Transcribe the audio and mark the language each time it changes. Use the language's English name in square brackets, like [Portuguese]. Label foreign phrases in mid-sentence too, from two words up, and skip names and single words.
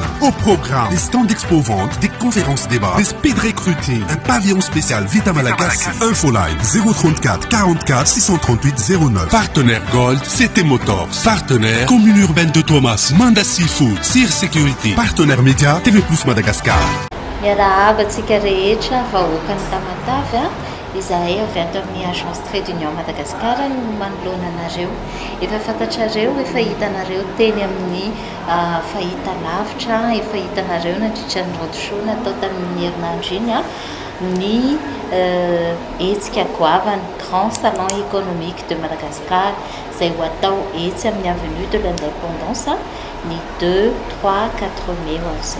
[French] Au programme, des stands d'expo-vente, des conférences débats, des speed recruiting, un pavillon spécial Vita Malagasy. Infoline 034 44 638 09. Partenaire Gold, CT Motors. Partenaire Commune Urbaine de Thomas, Manda Seafood, Cyr Sécurité. Partenaire Média, TV Plus Madagascar. [Malagasy] Miarahaba-tsika rehetra vahoaka ny Tamatavy izahay avy ato amin'ny agence Trait d'Union Madagascar no manoloana anareo. Efa fantatrareo, efa hitanareo teny amin'ny fahita lavitra, efa hitanareo nandritra ny roadshow natao tamin'ny herinandro iny ny hetsika goavany Grand Salon économique de Madagascar izay ho atao etsy amin'ny avenue de l'Indépendance ny 2, 3, 4 mai ho avy zao.